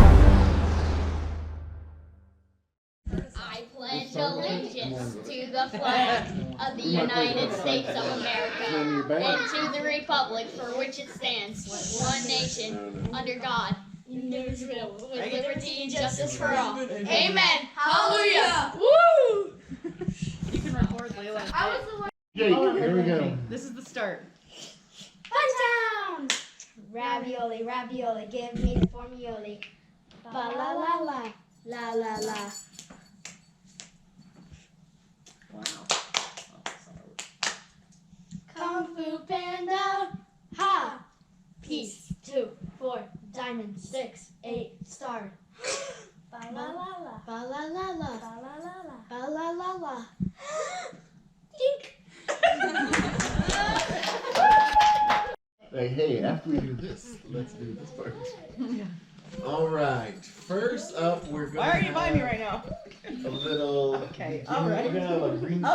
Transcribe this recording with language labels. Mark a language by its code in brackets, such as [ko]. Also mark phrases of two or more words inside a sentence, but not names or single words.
[en] I pledge allegiance to the flag of the United States of America and to the republic for which it stands, one nation, under God, indivisible, with liberty and justice for all. Amen. Hallelujah. Woo! You can record Layla. Here we go. This is the start. Punch down! Ravioli, ravioli, give me the formioli. Ba la la la, la la la. Kung Fu Panda, ha! Peace, 2, 4, diamond, 6, 8, star. Ba la la la, ba la la la, ba la la la, ba la la la. Dink! Hey, after we do this, let's do this part. All right. First up, we're going. Why are you buying me right now? A little. Okay, We're all right. gonna have a green cheese